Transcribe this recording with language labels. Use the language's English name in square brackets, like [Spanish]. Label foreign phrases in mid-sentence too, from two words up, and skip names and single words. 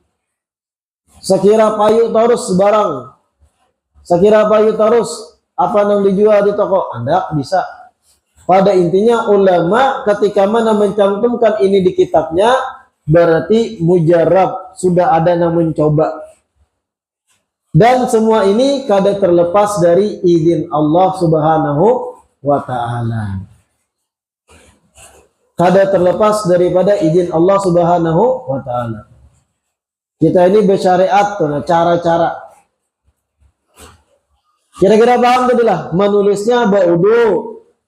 [Banjar] Sekira payu terus barang, sekira payu terus apa yang dijual di toko, Anda bisa. [Indonesian] Pada intinya ulama ketika mana mencantumkan ini di kitabnya, berarti mujarab, sudah ada yang mencoba. [Banjar] Dan semua ini kada terlepas dari izin Allah [Arabic] Subhanahu wa ta'ala. [Banjar] Kada terlepas daripada izin Allah [Arabic] Subhanahu wa ta'ala. [Indonesian] Kita ini bersyariat tuh, cara-cara. Kira-kira paham tadi lah, menulisnya ba'udu.